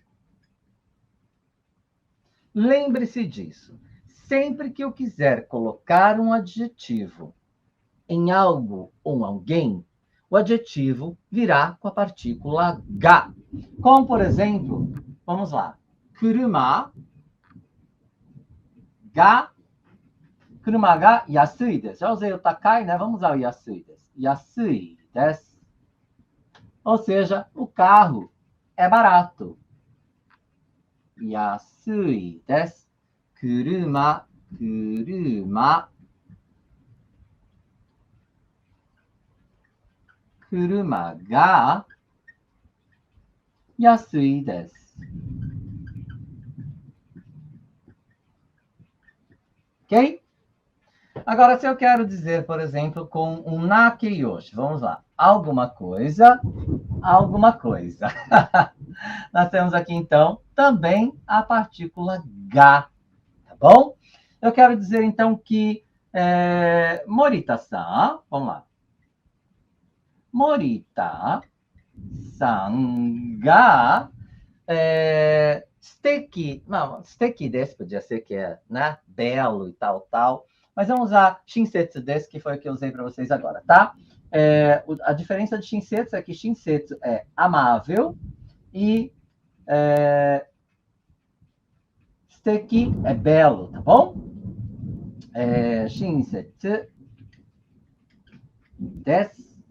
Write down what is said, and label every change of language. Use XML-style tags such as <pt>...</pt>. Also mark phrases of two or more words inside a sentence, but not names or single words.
<pt>Lembre-se disso. Sempre que eu quiser colocar um adjetivo em algo ou alguém, o adjetivo virá com a partícula ga. Como, por exemplo, vamos lá.</pt> <ja>車が安いです.</ja> <pt>Já usei o takai, né? Vamos usar o</pt> <ja>安いです. 安いです.</ja> <pt>Ou seja, o carro é barato.</pt> <ja>安いです。車. 車が安いです.</ja> <pt>Ok? Agora, se eu quero dizer, por exemplo, com um nakeyoshi, vamos lá. Alguma coisa. Nós temos aqui, então, também a partícula ga. Tá bom? Eu quero dizer, então, que Morita-san, vamos lá.</pt> <ja>森田さんが素敵,</ja> <pt>não,</pt> <ja>素敵です</ja> <pt>podia ser que é, né, belo e tal. Mas vamos usar</pt> <ja>親切です,</ja> <pt>que foi o que eu usei para vocês agora, tá? A diferença de shinsetsu é que shinsetsu é amável e steki é belo, tá bom?</pt> <ja>親切です.</ja>